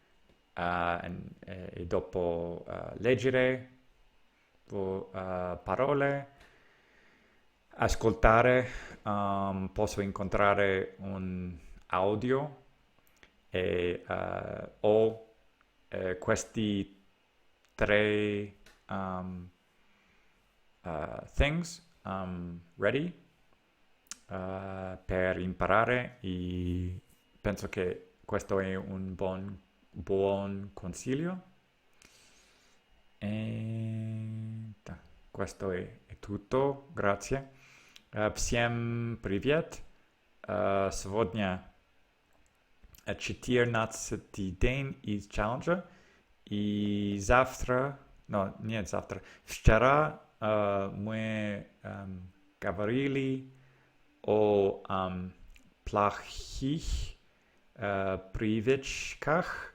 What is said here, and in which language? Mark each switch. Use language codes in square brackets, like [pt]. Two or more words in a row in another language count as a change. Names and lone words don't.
[it] e dopo leggere parole, ascoltare, posso incontrare un audio e ho questi tre [en] things ready [it] per imparare e penso che questo è un buon consiglio. E questo è tutto, grazie. [ru] Всем привет. Сегодня 14-й день из челленджа. И завтра, no, нет, завтра, вчера мы говорили о плохих привычках.